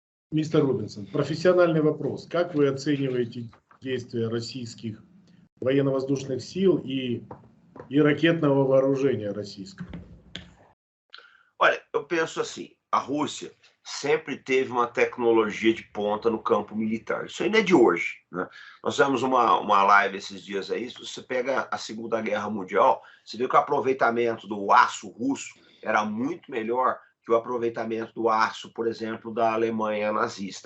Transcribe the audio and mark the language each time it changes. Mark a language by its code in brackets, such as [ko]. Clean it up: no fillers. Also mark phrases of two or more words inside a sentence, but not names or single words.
[ru] Мистер Робинсон, профессиональный вопрос. Как вы оцениваете действия российских военно-воздушных сил и ракетного вооружения российского? [pt] Olha, eu penso assim, a Rússia sempre teve uma tecnologia de ponta no campo militar. Isso ainda é de hoje, né? Nós fizemos uma live esses dias aí, se você pega a Segunda Guerra Mundial, você vê que o aproveitamento do aço russo era muito melhor que o aproveitamento do aço, por exemplo, da Alemanha nazista.